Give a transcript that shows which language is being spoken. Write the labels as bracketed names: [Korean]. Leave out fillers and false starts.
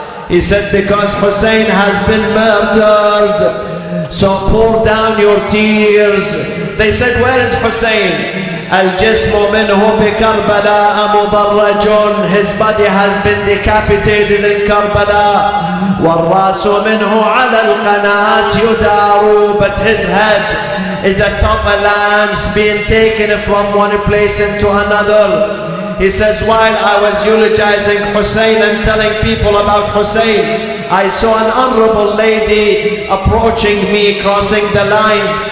[English] He said, because Hussein has been murdered. So pour down your tears. They said, where is Hussein? [Arabic] الجسم منه بكربلاء مضرج. [English] His body has been decapitated in Karbala. [Arabic] والراس منه على القناة يدار. [English] But his head is atop a lance being taken from one place into another. He says, while I was eulogizing Hussein and telling people about Hussein, I saw an honorable lady approaching me, crossing the lines.